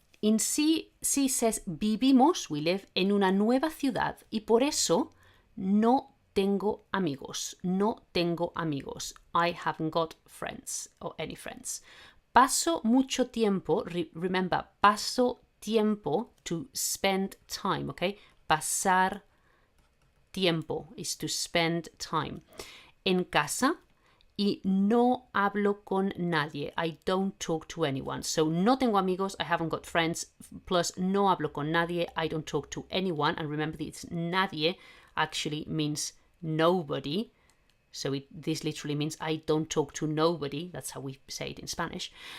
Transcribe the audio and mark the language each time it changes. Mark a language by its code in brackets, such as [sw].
[en] In C, C says [es] vivimos, [en] we live, [es] en una nueva ciudad y por eso no tengo amigos. No tengo amigos. [en] I haven't got friends or any friends. [es] Paso mucho tiempo, [en] remember, [es] paso tiempo, [en] to spend time, okay? [es] Pasar tiempo [en] is to spend time. [es] En casa, y no hablo con nadie. [en] I don't talk to anyone. So [es] no tengo amigos, [en] I haven't got friends, plus [es] no hablo con nadie, [en] I don't talk to anyone. And remember, this nadie actually means nobody. So this literally means I don't talk to nobody. That's how we say it in Spanish.